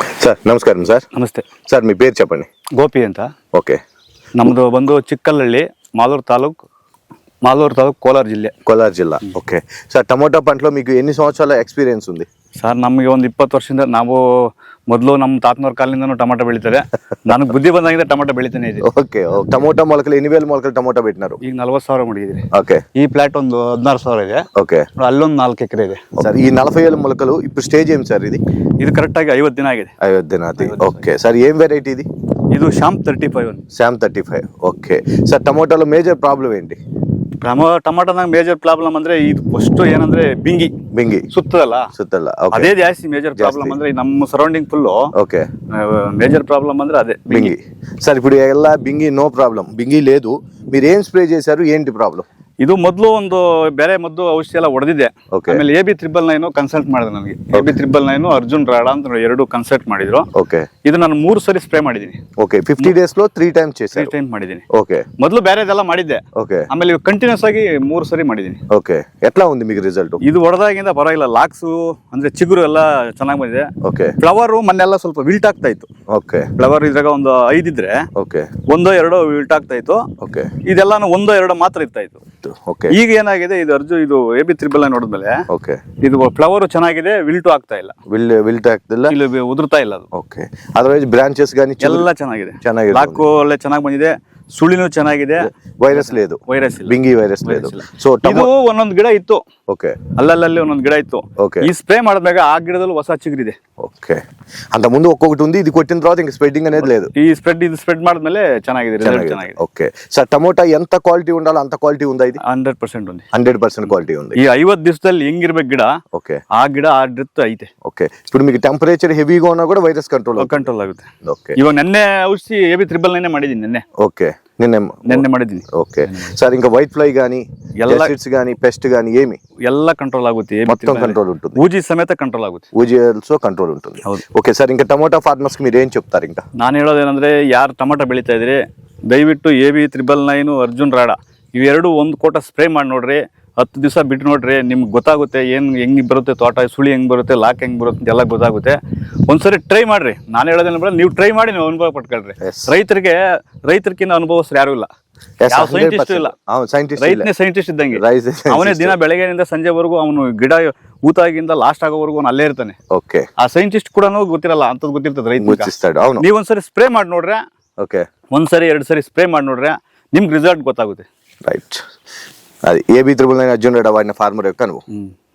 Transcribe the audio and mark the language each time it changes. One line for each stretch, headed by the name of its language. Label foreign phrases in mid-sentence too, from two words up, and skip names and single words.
Kannada: ಸರ್ ನಮಸ್ಕಾರ ಸರ್. ನಮಸ್ತೆ
Telugu: ಸರ್ మీ పేరు చెప్పండి.
Kannada: ಗೋಪಿ ಅಂತ. ಓಕೆ. ನಮ್ಮದು ಬಂದು ಚಿಕ್ಕಲ್ಲಹಳ್ಳಿ, ಮಾಲೂರು ತಾಲೂಕು ಕೋಲಾರ ಜಿಲ್ಲೆ.
Telugu: కోలార జిల్లా. ఓకే సార్, టొమాటో పంటలో మీకు ఎన్ని సంవత్సరాల ఎక్స్‌పీరియన్స్ ఉంది?
Kannada: ಸರ್ ನಮಗೆ ಒಂದು 20 ವರ್ಷದಿಂದ ನಾವು ಮೊದಲು ನಮ್ಮ ತಾತನವ್ರ ಕಾಲದಿಂದನೂ ಟೊಮೊಟೊ ಬೆಳೀತಾರೆ. ನನಗೆ ಬುದ್ಧಿ ಬಂದಾಗಿಂದ ಟೊಮೊಟೊ ಬೆಳಿತಾನೆ ಇದೆ.
Telugu: ఓకే. టొమాటో మొలకలు 8000 మొలకలు టొమాటో పెట్టినారు.
Kannada: ಈಗ 40,000 ಮಾಡಿದ್ದೀರಿ. ಓಕೆ. ಈ ಪ್ಲಾಟ್ ಒಂದು 16,000 ಇದೆ. ಓಕೆ. ಅಲ್ಲೊಂದು 4 ಎಕರೆ ಇದೆ.
Telugu: సార్ ఈ 40,000 మొలకలు ఇప్పుడు స్టేజ్ ఏం సార్ ఇది?
Kannada: ಇದು ಕರೆಕ್ಟಾಗಿ 50 ದಿನ ಆಗಿದೆ. 50 ದಿನ ಆಗಿದೆ. ಓಕೆ ಸರ್,
Telugu: ఏం వెరైటీ ఇది?
Kannada: ಇದು ಶ್ಯಾಮ್ 35.
Telugu: శ్యామ్ 35. ఓకే సార్, టొమాటోలో
English: major problem
Telugu: ఏంటి?
Kannada: ಟೊಮೊಟೊದಾಗ
English: major problem
Kannada: ಅಂದ್ರೆ ಇದು ಫಸ್ಟ್ ಏನಂದ್ರೆ ಬಿಂಗಿ ಸುತ್ತಲ್ಲ. ಅದೇ ಜಾಸ್ತಿ
English: major problem
Kannada: ಅಂದ್ರೆ ನಮ್ಮ
English: surrounding full.
Telugu: ఓకే.
English: major problem
Telugu: ಅಂದ್ರೆ అదే బింగి. సార్ ఇప్పుడు ఎలా బింగి
English: no problem,
Telugu: బింగి లేదు, మీరు ఏం స్ప్రే చేశారు, ఏంటి ప్రాబ్లం?
Kannada: ಇದು ಮೊದಲು ಒಂದು ಬೇರೆ ಮದ್ದು ಔಷಧಿ ಎಲ್ಲ ಹೊಡೆದಿದೆ. ಆಮೇಲೆ AB999 ಕನ್ಸಲ್ಟ್ ಮಾಡಿದೆ. ನನಗೆ AB999 ಅರ್ಜುನ್ ರಾಡಾ ಅಂತ 2 ಕನ್ಸಲ್ಟ್ ಮಾಡಿದ್ರು. ಓಕೆ. ಇದು ನಾನು 3 ಸರಿ ಸ್ಪ್ರೇ ಮಾಡಿದ್ದೀನಿ.
Telugu: ಓಕೆ. 50 ಡೇಸ್ లో 3 ಟೈಮ್ಸ್ చేశారు.
Kannada: 3 ಟೈಮ್ ಮಾಡಿದ್ದೀನಿ. ಓಕೆ. ಮೊದಲು ಬೇರೆದೆಲ್ಲ ಮಾಡಿದ್ದೆ. ಓಕೆ. ಆಮೇಲೆ ಕಂಟಿನ್ಯೂಸ್ ಆಗಿ 3 ಸರಿ ಮಾಡಿದ್ದೀನಿ.
Telugu: ఓకే. ఎట్లా ఉంది మీకు ರಿಸಲ್ಟ್?
Kannada: ಇದು ಹೊಡೆದಾಗಿಂದ ಪರವಾಗಿಲ್ಲ. ಲಾಕ್ಸು ಅಂದ್ರೆ ಚಿಗುರು ಎಲ್ಲ ಚೆನ್ನಾಗಿ ಬಂದಿದೆ. ಓಕೆ. ಫ್ಲವರ್ ಮೊನ್ನೆಲ್ಲ ಸ್ವಲ್ಪ ವಿಲ್ಟ್ ಆಗ್ತಾ ಇತ್ತು. ಓಕೆ. ಫ್ಲವರ್ ಇದ್ರಾಗ ಒಂದು 5 ಇದ್ರೆ ಓಕೆ 1-2 ವಿಲ್ಟ್ ಆಗ್ತಾ ಇತ್ತು. ಓಕೆ. ಇದೆಲ್ಲಾನು 1-2 ಮಾತ್ರ ಇರ್ತಾ ಇತ್ತು. ಓಕೆ. ಈಗ ಏನಾಗಿದೆ, ಇದು AB999 ನೋಡಿದ್ಮೇಲೆ ಓಕೆ ಇದು ಫ್ಲವರ್ ಚೆನ್ನಾಗಿದೆ, ವಿಲ್ಟು ಆಗ್ತಾ ಇಲ್ಲ. ವಿಲ್ಟ್ ಆಗ್ತಿಲ್ಲ, ಇಲ್ಲಿ ಉದುರ್ತಾ ಇಲ್ಲ ಅದು.
English: Okay. Otherwise branches ಗಾನಿ
Kannada: ಎಲ್ಲ ಚೆನ್ನಾಗಿದೆ. ಲಾಕು ಒಳ್ಳೆ ಚೆನ್ನಾಗಿ ಬಂದಿದೆ, ಸುಳಿನೂ ಚೆನ್ನಾಗಿದೆ,
Telugu: ವೈರಸ್ లేదు,
Kannada: ವೈರಸ್ ಇಲ್ಲ,
Telugu: ಬಿಂಗಿ ವೈರಸ್ లేదు. ಸೊ
Kannada: ಇದು ಒಂದೊಂದು ಗಿಡ ಇತ್ತು. ಓಕೆ. ಅಲ್ಲಲ್ಲಿ ಒಂದೊಂದು ಗಿಡ ಇತ್ತು. ಓಕೆ. ಈ ಸ್ಪ್ರೇ ಮಾಡಿದ್ಮೇಲೆ ಆ ಗಿಡದಲ್ಲಿ ಹೊಸ ಚಿಗುರಿದೆ.
Telugu: ఓకే. అంత ముందు ఒక్కొక్కటి ఉంది, ఇది కొట్టిన తర్వాత ఇంకా స్ప్రెడ్డింగ్ అనేది లేదు.
Kannada: ಈ ಸ್ಪ್ರೆಡ್ ಮಾಡಿದ್ಮೇಲೆ ಚೆನ್ನಾಗಿದೆ, ರಿಸಲ್ಟ್ ಚೆನ್ನಾಗಿದೆ.
Telugu: ఓకే సార్, టమోటా ఎంత క్వాలిటీ ఉండాలో అంత క్వాలిటీ ఉందా ఇది? 100% ఉంది. 100% ಕ್ವಾಲಿಟಿ ఉంది.
Kannada: ಈ 50 ದಿವಸದಲ್ಲಿ ಹೆಂಗಿರ್ಬೇಕು ಗಿಡ, ಓಕೆ, ಆ ಗಿಡ ಆ ಡ್ರಿತ್ ಐತೆ. ಓಕೆ.
Telugu: ఇప్పుడు మీకు ಟೆಂಪರೇಚರ್ ಹೆವಿగా ಉన్నా ಕೂಡ
English: virus control
Kannada: ಆಗುತ್ತೆ. ಓಕೆ. ಇವಾಗ ನೆನ್ನೆ ಔಷಧಿ AB999 ಮಾಡಿದ್ದೀನಿ. ನೆನ್ನೆ
Telugu: ఓకే. నిన్నే
Kannada: ಮಾಡಿದ್ದೀನಿ.
Telugu: ఓకే సార్, ఇంకా
English: white fly
Telugu: గానీ ఎసిడ్స్ గానీ పెస్ట్ గానీ ఏమి
Kannada: ಎಲ್ಲ ಕಂಟ್ರೋಲ್ ಆಗುತ್ತೆ.
Telugu: మొత్తం కంట్రోల్ ఉంటుంది.
Kannada: ఊజీ ಸಮೇತ ಕಂಟ್ರೋಲ್ ಆಗುತ್ತೆ.
Telugu: ఊజీ
English: also control
Telugu: ఉంటుంది. ఓకే సార్, ఇంకా
English: tomato farmers
Telugu: కి మీరు ఏం చెప్తారు? ఇంకా
Kannada: ನಾನು ಹೇಳೋದೇನಂದ್ರೆ, ಯಾರು ಟೊಮೊಟೊ ಬೆಳೀತಾ ಇದ್ರಿ ದಯವಿಟ್ಟು AB999 ಅರ್ಜುನ್ ರಾಡಾ ಇವೆರಡು ಒಂದು ಕೋಟ ಸ್ಪ್ರೇ ಮಾಡಿ ನೋಡ್ರಿ. 10 ದಿವಸ ಬಿಟ್ಟು ನೋಡ್ರಿ, ನಿಮ್ಗೆ ಗೊತ್ತಾಗುತ್ತೆ ಹೆಂಗ್ ಬರುತ್ತೆ ತೋಟ, ಸುಳಿ ಹೆಂಗ್ ಬರುತ್ತೆ, ಲಾಕ್ ಹೆಂಗ್ ಬರುತ್ತೆ ಎಲ್ಲ ಗೊತ್ತಾಗುತ್ತೆ. ಒಂದ್ಸರಿ ಟ್ರೈ ಮಾಡ್ರಿ. ನಾನು ಹೇಳೋದೇನಂದ್ರೆ, ನೀವು ಟ್ರೈ ಮಾಡಿ, ನೀವು ಅನುಭವ ಪಟ್ಕೊಳ್ರಿ. ರೈತರಿಗಿಂತ ಅನುಭವಿಸ್ರು ಯಾರು ಇಲ್ಲ, ಯಾವ ಸೈಂಟಿಸ್ಟ್ ಇಲ್ಲ. ರೈತನೇ ಸೈಂಟಿಸ್ಟ್ ಇದ್ದಂಗೆ. ಅವನೇ ದಿನ ಬೆಳಗ್ಗೆಯಿಂದ ಸಂಜೆವರೆಗೂ ಅವನು ಗಿಡ ಊತಾಗಿಂದ ಲಾಸ್ಟ್ ಆಗೋವರೆಗೂ ಅವನು ಅಲ್ಲೇ ಇರ್ತಾನೆ. ಓಕೆ. ಆ ಸೈಂಟಿಸ್ಟ್ ಕೂಡ ಗೊತ್ತಿರಲ್ಲ, ಅಂತದ್ ಗೊತ್ತಿರ್ತದೆ ರೈತ. ನೀವ್ ಒಂದ್ಸರಿ ಸ್ಪ್ರೇ ಮಾಡಿ ನೋಡ್ರೆ, ಓಕೆ, 1 ಸರಿ 2 ಸರಿ ಸ್ಪ್ರೇ ಮಾಡಿ ನೋಡ್ರೆ ನಿಮ್ಗೆ ರಿಸಲ್ಟ್ ಗೊತ್ತಾಗುತ್ತೆ.
Telugu: రైట్. అది AB999 అర్జున్ రెడ్డి వాడిన ఫార్మర్ యొక్క అనుభవం.